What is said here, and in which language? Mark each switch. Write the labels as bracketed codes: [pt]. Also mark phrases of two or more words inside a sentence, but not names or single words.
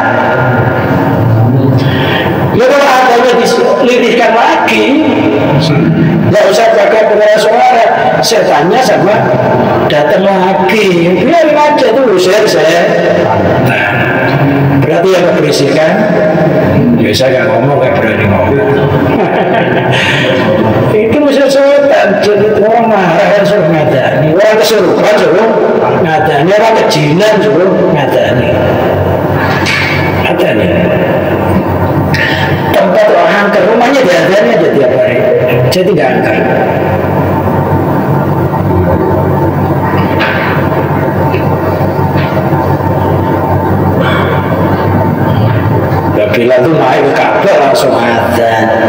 [id] Ya kalau adanya dilirihkan lagi, nggak usah pakai pengeras suara, setannya sama datang lagi. Biarin aja itu usir saya. Nah, berarti yang keberisikan, ya saya nggak ngomong, nggak berani ngomong. Itu usir setan, jadi orang marah kan suruh ngadani, orang kesurupan suruh ngadani, orang kejinan suruh ngadani. Tempat orang angker, rumahnya diadanya aja tiap hari, jadi nggak angker. Bila itu naik ke Ka'bah langsung adzan.